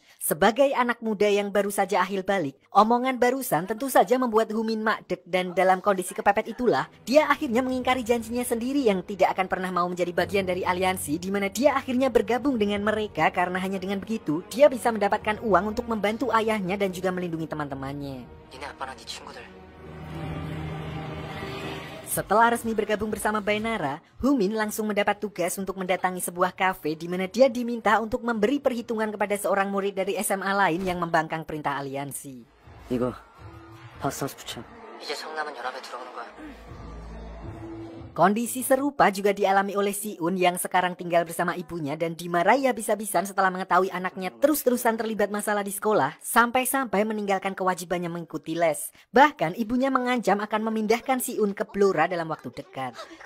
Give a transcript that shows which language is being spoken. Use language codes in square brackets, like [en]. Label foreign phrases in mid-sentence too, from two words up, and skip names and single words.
[id] Sebagai anak muda yang baru saja ahil balik, omongan barusan tentu saja membuat Humin makdek dan dalam kondisi kepepet itulah, dia akhirnya mengingkari janjinya sendiri yang tidak akan pernah mau menjadi bagian dari aliansi, di mana dia akhirnya bergabung dengan mereka karena hanya dengan begitu, dia bisa mendapatkan uang untuk membantu ayahnya dan juga melindungi teman-temannya. [ko] 니네 아빠랑 네 친구들. [id] Setelah resmi bergabung bersama Bainara, Humin langsung mendapat tugas untuk mendatangi sebuah kafe di mana dia diminta untuk memberi perhitungan kepada seorang murid dari SMA lain yang membangkang perintah aliansi. [ko] 이거 파스타스 붙여. 이제 성남은 연합에 들어오는 거야. [id] Kondisi serupa juga dialami oleh Si-un yang sekarang tinggal bersama ibunya dan dimarahi habis-habisan setelah mengetahui anaknya terus-terusan terlibat masalah di sekolah sampai-sampai meninggalkan kewajibannya mengikuti les. Bahkan ibunya mengancam akan memindahkan Si-un ke Blora dalam waktu dekat.